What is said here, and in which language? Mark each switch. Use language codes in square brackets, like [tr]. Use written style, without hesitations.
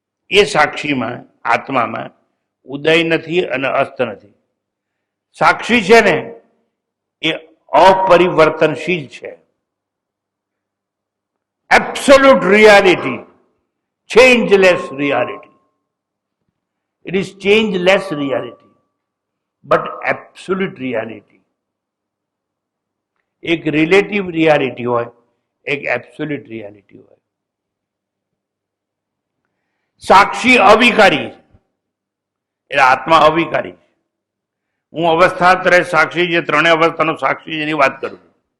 [gu] એ સાક્ષીમાં આત્મામાં ઉદય નથી અને અસ્ત નથી. સાક્ષી છે ને એ અપરિવર્તનશીલ છે. [en] Absolute reality, changeless reality. It is changeless reality, but absolute reality. [gu] એક રિલેટિવ રિયાલિટી હોય, એક એબ્સોલ્યુટ રિયાલિટી હોય. સાક્ષી અવિકારી, એટલે આત્મા અવિકારી છે. હું અવસ્થા ત્રય સાક્ષી, જે ત્રણેય અવસ્થાનો સાક્ષી એની વાત કરું છું.